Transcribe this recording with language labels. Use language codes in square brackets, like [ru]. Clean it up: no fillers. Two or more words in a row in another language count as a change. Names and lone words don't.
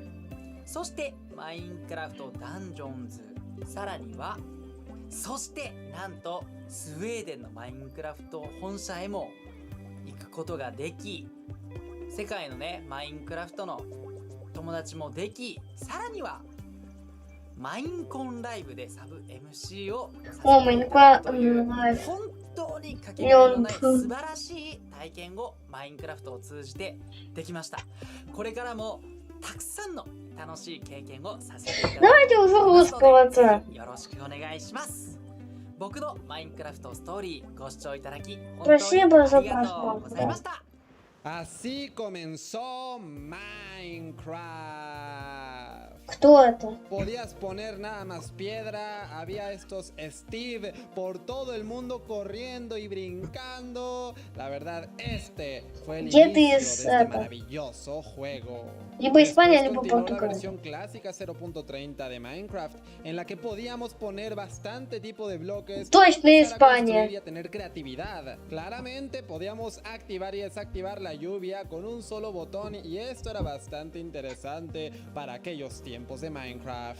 [ja] そしてマインクラフトダンジョンズ、さらにはそしてなんとスウェーデンのマインクラフト本社へも行くことができ、世界のねマインクラフトの友達もでき、さらにはマインコンライブでサブ MC をさせていただくという本当にかけがえのない素晴らしい体験をマインクラフトを通じてできました。これからもたくさんの楽しい経験をさせていただきますので、よろしくお願いします。僕のマインクラフトストーリーご視聴いただき本当にありがとうございました。 [es] Así comenzó Minecraft. [ru] Кто это? [es] Podías poner nada más piedra, había estos Steve por todo el mundo corriendo y brincando. La verdad, este fue el inicio de este maravilloso juego. [ru] Lибо Испания, lибо [es] Continuó la [ru] Португалия. [es] versión clásica 0.30 de Minecraft, en la que podíamos poner bastante tipo de bloques [ru] Точно [es] para [ru] Испания. [es] construir y tener creatividad. Claramente podíamos activar y desactivar la lluvia con un solo botón, y esto era bastante interesante para aquellos tiempos de Minecraft.